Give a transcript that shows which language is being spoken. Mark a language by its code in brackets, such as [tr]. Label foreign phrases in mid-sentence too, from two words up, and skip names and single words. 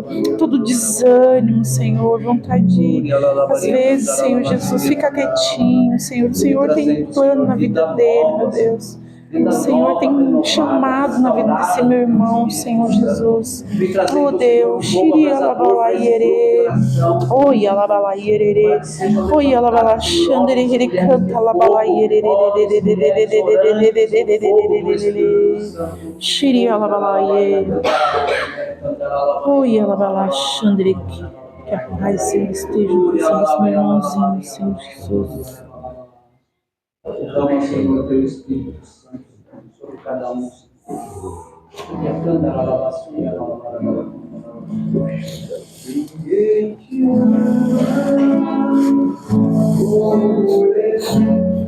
[pt] Todo desânimo, Senhor. Vontade de, às vezes, Senhor Jesus, ficar quietinho, Senhor. O Senhor tem plano na vida dele, meu Deus. O Senhor tem um chamado na vida desse meu irmão, Senhor Jesus. Oh Deus, Shiri alabalaiere, oi alabalaiere, oi alabalachandere, canta alabalaiere, Shiri alabalaiere, oi alabalachandere. Que a paz, Senhor, esteja com esse meu irmãozinho, Senhor Jesus. Derrama, Senhor, teu Espírito Santo sobre cada um. E a canta a lavaçuia, ninguém te ama como ele.